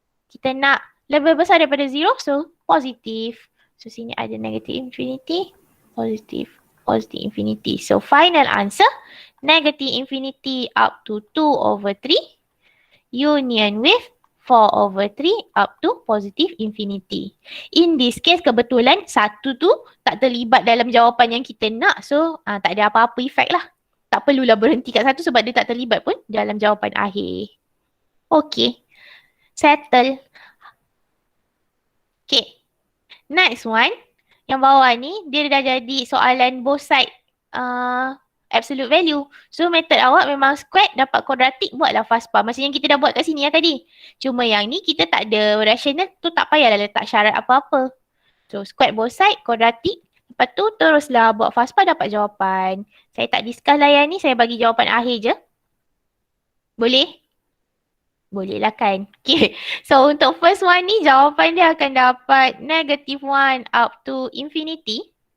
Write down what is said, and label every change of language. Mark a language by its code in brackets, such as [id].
[ms] Kita nak lebih besar daripada 0, so positif. [en] So, [ms] sini ada [en] negative infinity, positive, positive infinity. So, final answer, negative infinity up to 2 over 3, union with 4 over 3 up to positive infinity. In this case, [ms] kebetulan satu tu tak terlibat dalam jawapan yang kita nak. So, tak ada apa-apa efek lah. Tak perlulah berhenti kat satu sebab dia tak terlibat pun dalam jawapan akhir. Okay. Settle. [en] Okay. Next one. [ms] Yang bawah ni, dia dah jadi soalan both side absolute value. So method awak memang squared dapat quadratic, buatlah fast bar. Macam yang kita dah buat kat sini ya tadi. Cuma yang ni kita tak ada rational tu, tak payahlah letak syarat apa-apa. [en] So squared both side, quadratic. [ms] Lepas tu teruslah buat fast bar dapat jawapan. Saya tak discuss lah yang ni, saya bagi jawapan akhir je. Boleh? Boleh lah kan. Okay. So untuk first one ni jawapan dia akan dapat [en] negative 1 up to infinity.